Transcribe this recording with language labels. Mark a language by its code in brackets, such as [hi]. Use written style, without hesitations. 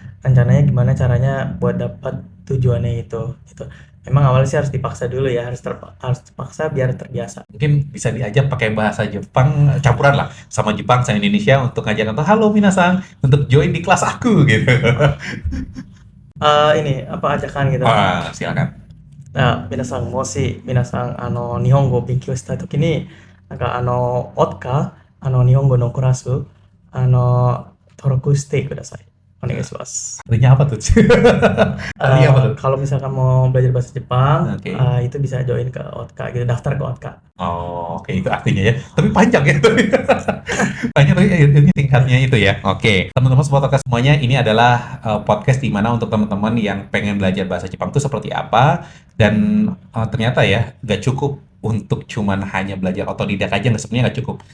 [id] Rencananya gimana caranya buat dapat tujuannya itu, gitu. Memang awalnya sih harus dipaksa dulu ya, harus terpaksa biar terbiasa. Mungkin bisa diajak pakai bahasa Jepang campuran lah sama Jepang sama Indonesia untuk ngajak atau halo minasan untuk join di kelas aku gitu. Ini apa ajakan gitu. Silakan. [ja] もし皆さん、日本語を勉強したいときに、オッカ日本語のクラス、登録してください。お願いします。 [id] Artinya apa tuh? Artinya apa tuh? Kalau misalkan mau belajar bahasa Jepang, Oke. Itu bisa join ke Otka gitu, daftar ke Otka. Oh, oke itu artinya ya. Tapi panjang ya. Panjang tapi ini tingkatnya itu ya. Oke, teman-teman podcast semuanya, ini adalah podcast di mana untuk teman-teman yang pengen belajar bahasa Jepang itu seperti apa dan ternyata ya nggak cukup untuk cuman hanya belajar otodidak aja, nggak, sebenarnya nggak cukup.